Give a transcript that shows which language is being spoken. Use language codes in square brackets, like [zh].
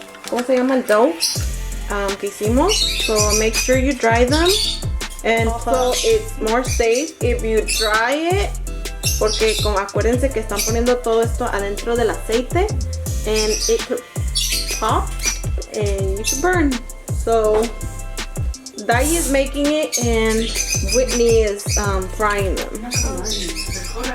[es] ¿Cómo se llama? El dough que hicimos. [en] So make sure you dry them. And so it's more safe if you dry it. [es] Porque como acuérdense que están poniendo todo esto adentro del aceite. [en] And it could pop and you could burn. So Daddy is making it and Whitney is frying them.